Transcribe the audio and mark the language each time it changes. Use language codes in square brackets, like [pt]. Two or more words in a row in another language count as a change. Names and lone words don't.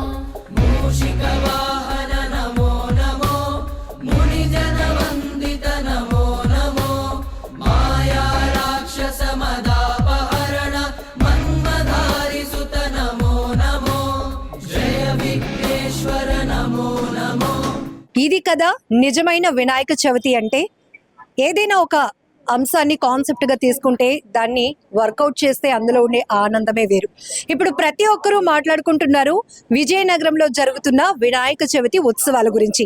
[sa] मूषिकवाहन नमो नमो मुनिजनवन्दित नमो नमो माया राक्षसमदापहरण मन्मधारि सुत नमो नमो जय विघ्नेश्वर नमो नमो। [te] ఇది కదా నిజమైన వినాయక చవితి అంటే. ఏదైనా ఒక అంశాన్ని కాన్సెప్ట్ గా తీసుకుంటే దాన్ని వర్కౌట్ చేస్తే అందులో ఉండే ఆనందమే వేరు. ఇప్పుడు ప్రతి ఒక్కరూ మాట్లాడుకుంటున్నారు విజయనగరంలో జరుగుతున్న వినాయక చవితి ఉత్సవాల గురించి.